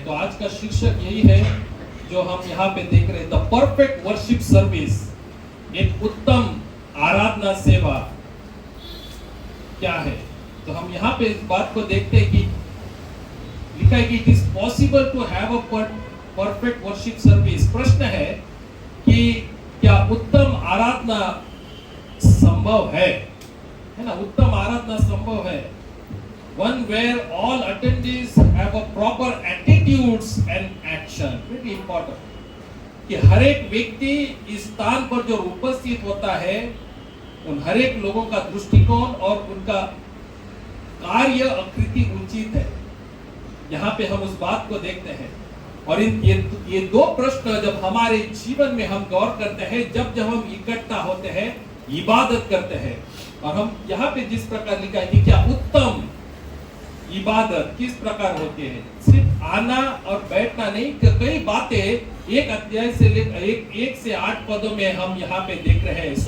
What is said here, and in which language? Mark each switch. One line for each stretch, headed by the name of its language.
Hindi: तो आज का शीर्षक यही है जो हम यहाँ पे देख रहे हैं,
English: the perfect worship service,
Hindi: एक उत्तम आराधना सेवा क्या है। तो हम यहाँ पे इस बात को देखते हैं कि लिखा है कि
English: It is possible to have a perfect worship service.
Hindi: प्रश्न है कि क्या उत्तम आराधना संभव है ना? उत्तम आराधना संभव है।
English: One where all attendees have a proper attitudes and action. Very important.
Hindi: कि हर एक व्यक्ति इस स्थान पर जो उपस्थित होता है, उन हर एक लोगों का दृष्टिकोण और उनका कार्य आकृति उचित है। यहाँ पे हम उस बात को देखते हैं। और ये 2 प्रश्न जब हमारे जीवन में हम गौर करते हैं, जब हम इकट्ठा होते हैं, इबादत करते हैं, और हम यहाँ पे जिस प्रकार लिखा है कि क्या उत्तम इबादत किस प्रकार होती है, सिर्फ आना और बैठना नहीं, कई बातें एक अध्याय से लेकर 1 से 8 पदों में हम यहाँ पे देख रहे हैं।